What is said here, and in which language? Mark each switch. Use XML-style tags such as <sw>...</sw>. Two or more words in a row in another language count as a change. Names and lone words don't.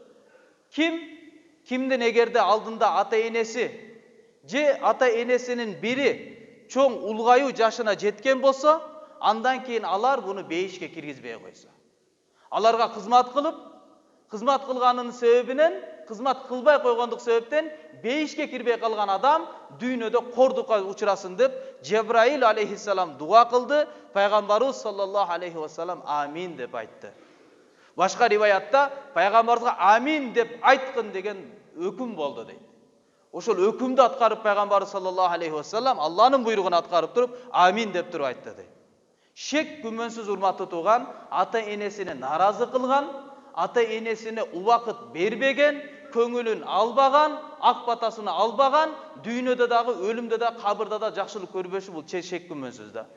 <ky>Кимдин эгерде алдында ата-энеси же ата-энесинин бири чоң улгаюу жашына жеткен болсо, андан кийин алар буну бейишке киргизбей койсо. Аларга кызмат кылып, кызмат кылганынын себебинен, кызмат кылбай койгондук себептен бейишке кирбей калган адам дүйнөдө кордукка учурасын деп Жабраил алейхиссалам дуа кылды, Пайгамбарыбыз</ky> <ar>صلى الله عليه وسلم</ar> <ky>амин деп айтты. Башка риваятта Пайгамбарыбызга амин деп айткын деген өкүм болду дейт. Ошол өкүмдү аткарып Пайгамбарыбыз</ky> <ar>صلى الله عليه وسلم</ar> <ky>Алланын буйругун аткарып туруп амин деп туруп айтты дейт. Шек күмөнсүз урматтуу тууган, ата-энесине наразы кылган, ата-энесине убакыт бербеген, көңүлүн албаган, ак батасын албаган, дүйнөдө дагы, өлүмдө да, кабырда да жакшылык көрбөшү бул шек күмөнсүз да.</ky>